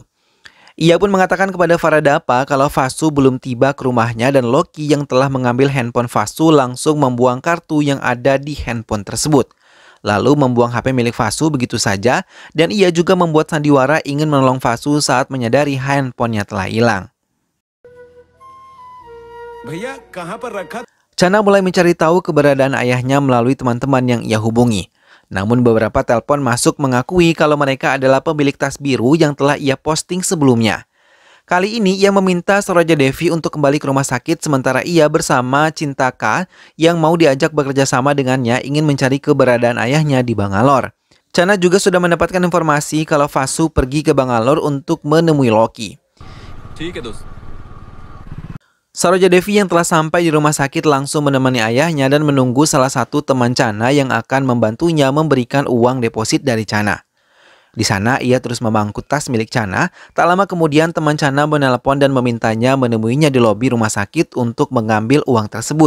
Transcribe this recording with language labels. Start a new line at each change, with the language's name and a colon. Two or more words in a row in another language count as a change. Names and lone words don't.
Indonesian: Ia pun mengatakan kepada Faradapa kalau Vasu belum tiba ke rumahnya dan Loki yang telah mengambil handphone Vasu langsung membuang kartu yang ada di handphone tersebut. Lalu membuang HP milik Vasu begitu saja dan ia juga membuat sandiwara ingin menolong Vasu saat menyadari handphonenya telah hilang.
Hindi: भैया कहाँ पर रखा?
Indonesian: Chana mulai mencari tahu keberadaan ayahnya melalui teman-teman yang ia hubungi. Namun beberapa telepon masuk mengakui kalau mereka adalah pemilik tas biru yang telah ia posting sebelumnya. Kali ini ia meminta Saroja Devi untuk kembali ke rumah sakit sementara ia bersama Cintaka yang mau diajak bekerja sama dengannya ingin mencari keberadaan ayahnya di Bangalore. Chana juga sudah mendapatkan informasi kalau Vasu pergi ke Bangalore untuk menemui Loki.
Hindi: ठीक है दोस्त.
Indonesian: Saroja Devi yang telah sampai di rumah sakit langsung menemani ayahnya dan menunggu salah satu teman Chana yang akan membantunya memberikan uang deposit dari Chana. Di sana ia terus memangku tas milik Chana. Tak lama kemudian teman Chana menelpon dan memintanya menemuinya di lobi rumah sakit untuk mengambil uang tersebut.